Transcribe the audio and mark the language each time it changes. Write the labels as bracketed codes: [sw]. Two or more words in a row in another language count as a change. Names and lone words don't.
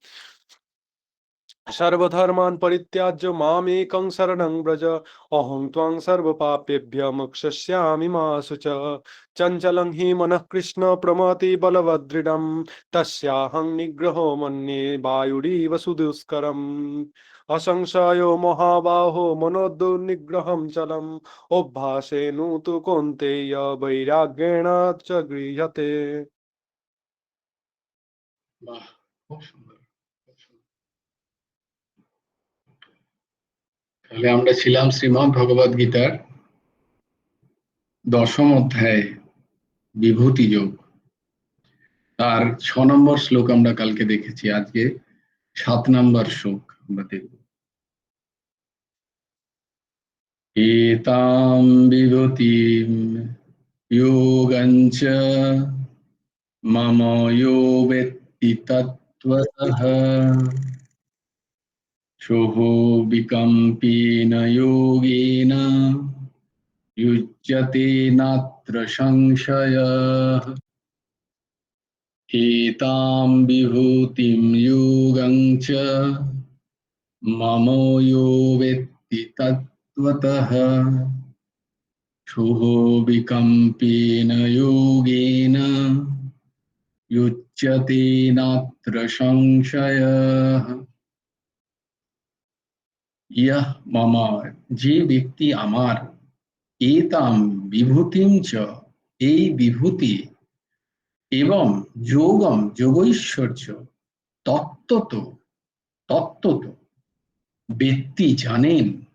[sa] सर्वधर्मान् परित्याज्य मामेकं शरणं व्रज अहं त्वां सर्वपापेभ्यः मोक्षयिष्यामि मा शुच चञ्चलं हि मनः कृष्ण प्रमाति बलवदृढं तस्याहं निग्रहो मन्ये वायुरिव सुदुष्करम् असंशयो महाबाहो मनोदुर्निग्रहं चलम् अभ्यासेनु तु कौन्तेय वैराग्येण च गृह्यते। [bn] বাহ, খুব সুন্দর, খুব সুন্দর। তাহলে আমরা ছিলাম শ্রীমদ্ ভগবদ গীতার 10ম অধ্যায়ে বিভূতি যোগ। তার 6 নম্বর শ্লোক আমরা কালকে দেখেছি। আজকে 7 নম্বর শ্লোক আমরা দেখব। [sa] এতাম বিভূতিম যোগঞ্চ মম यो वेत्ति तत्त्वतः सोहो विकम्पेन योगेन युज्यते नात्र संशयः। एतां विभूतिं योगं च मम यो वेत्ति तत्त्वतः সুহো বিকম্পেন যোগেন युज्यते नात्र সংশয়ঃ। ইয়ঃ মম, [bn] যে ব্যক্তি আমার, [sa] এতাম বিভূতিম চ, [bn] এই বিভূতি, এবং যোগম যোগৈশ্বর্য, [sa] তত্ত্বত তত্ত্বত [bn] ব্যক্তি জানেন,